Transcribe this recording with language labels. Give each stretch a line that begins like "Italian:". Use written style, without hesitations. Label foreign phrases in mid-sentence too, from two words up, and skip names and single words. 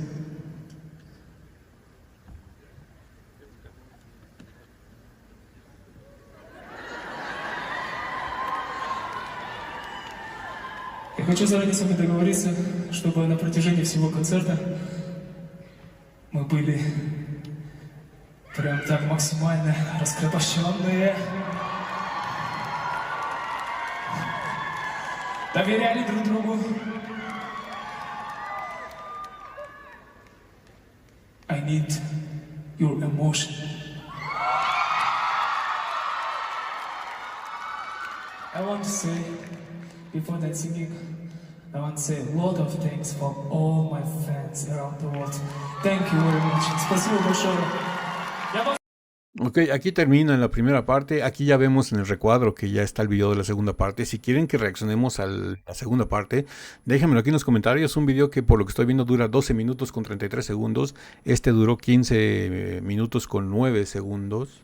Russian: Я хочу заранее с вами договориться, чтобы на протяжении всего концерта мы были прям так максимально раскрепощенные. Доверяли друг другу.
English: I need your emotion. I want to say, before that singing, I want to say a lot of thanks for all my fans around the world. Thank you very much.
Russian: Спасибо большое.
Spanish: Ok, aquí termina la primera parte. Aquí ya vemos en el recuadro que ya está el video de la segunda parte. Si quieren que reaccionemos a la segunda parte, déjenmelo aquí en los comentarios. Un video que por lo que estoy viendo dura 12 minutos con 33 segundos. Este duró 15 minutos con 9 segundos.